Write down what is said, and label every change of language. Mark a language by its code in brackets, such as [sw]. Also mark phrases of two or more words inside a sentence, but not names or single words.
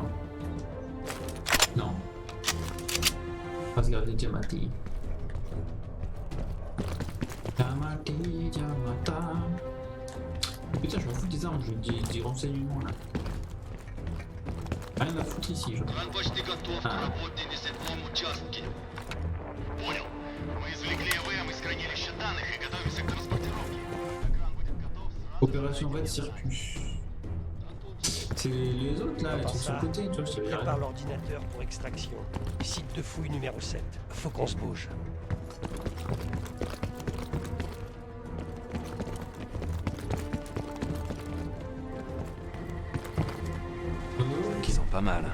[fr] Non. On va se garder Diamaté. Diamaté, Diamata. Putain, je m'en fous des armes, je veux des renseignements là. Rien à foutre ici, genre. [ru] Кран почти готов к А. работе на 7-м участке. Понял. Мы извлекли ЭВМ из хранилища данных и готовимся к транспортировке. Экран будет готов сразу. [fr] Opération Red Circus. C'est les autres là, les trucs sur le côté, tu vois, je te Prépare dirais. l'ordinateur pour extraction. Site de fouille numéro 7. Faut qu'on se bouge. Ils sont pas mal.